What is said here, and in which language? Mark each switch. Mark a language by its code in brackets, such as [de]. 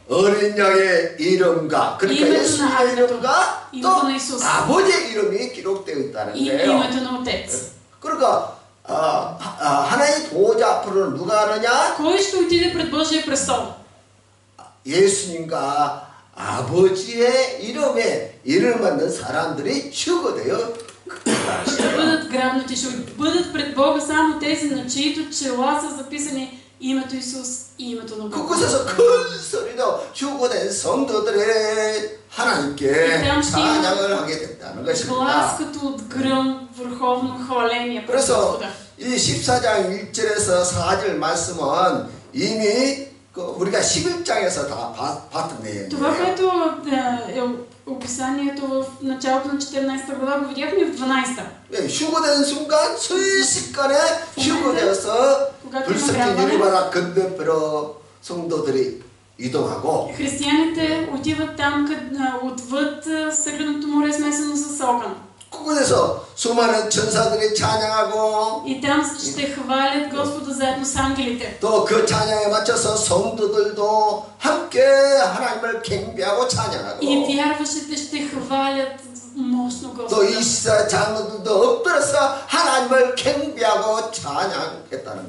[ko] 어린 양의 이름과 그러니까 예수님의 이름과 또 아버지의 이름이 기록되어 있다는 [bg] И [ko] 거예요. [bg] името на Отец. [ko] 그러니까 하나님 보좌 앞으로 누가 하느냐? [bg] Кой ще отиде пред Божия престол? [ko] 예수님과 아버지의 이름에 이름을 받는 사람들이 휴거되어 [bg] Ще бъдат грабнати, ще бъдат пред Бога само тези, на чието чела са записани името Исус и името на Бога. [ko] 그곳에서 큰 소리로 휴거된 성도들의 하나님께 찬양을 하게 된다는 [bg] Глас [ko] 것입니다. [bg] като от гръм, върховно хваление пред [ko] 그래서 [bg] Господа. [ko] 이 14장 1절에서 4절 말씀은 이미 우리가 11장에서 다 봤던 [bg] Това, [ko] 내용이에요. [bg] което е описанието в началото на 14 глава, го видяхме в 12. [ko] 휴거된 순간 순식간에 휴거되어서 불섞인 유리바닥 건너편으로 성도들이 이동하고 [bg] Християните отиват там отвъд стъкленото море, смесено с огън. [ko] 그곳에서 수많은 천사들이 찬양하고 [bg] И там ще хвалят Господа заедно с ангелите. [ko] 또 그 찬양에 맞춰서 성도들도 함께 하나님을 경배하고 찬양하고 [bg] И вярващите ще хвалят мощно [ko] 또 [bg] Господа. [ko] 24 장로들도 엎드려서 하나님을 경배하고 찬양했다는